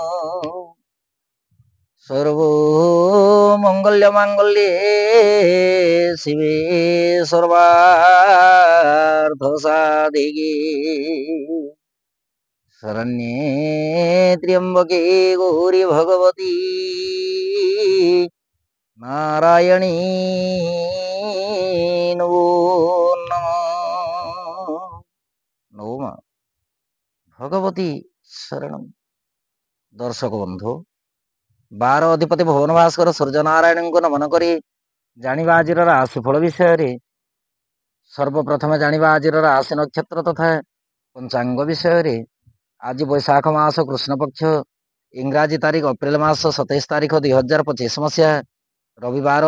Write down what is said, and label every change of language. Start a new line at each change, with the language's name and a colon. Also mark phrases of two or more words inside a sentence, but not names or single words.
Sanskrit: सर्वमंगल्यमांगल्ये शिवे सर्वार्थसाधिके शरण्ये त्र्यंबके गौरी भगवती नारायणी नमो नमः। नमः भगवती शरणम।
Odia: ଦର୍ଶକ ବନ୍ଧୁ, 12 ଅଧିପତି ଭୁବନ ଭାସ୍କର ସୂର୍ଯ୍ୟନାରାୟଣଙ୍କୁ ନମନ କରି ଜାଣିବା ଆଜିର ରାଶିଫଳ ବିଷୟରେ। ସର୍ବପ୍ରଥମେ ଜାଣିବା ଆଜିର ରାଶି ନକ୍ଷତ୍ର ତଥା ପଞ୍ଚାଙ୍ଗ ବିଷୟରେ। ଆଜି ବୈଶାଖ ମାସ କୃଷ୍ଣ ପକ୍ଷ, ଇଂରାଜୀ ତାରିଖ ଏପ୍ରିଲ ମାସ 27 ତାରିଖ 2025 ମସିହା, ରବିବାର।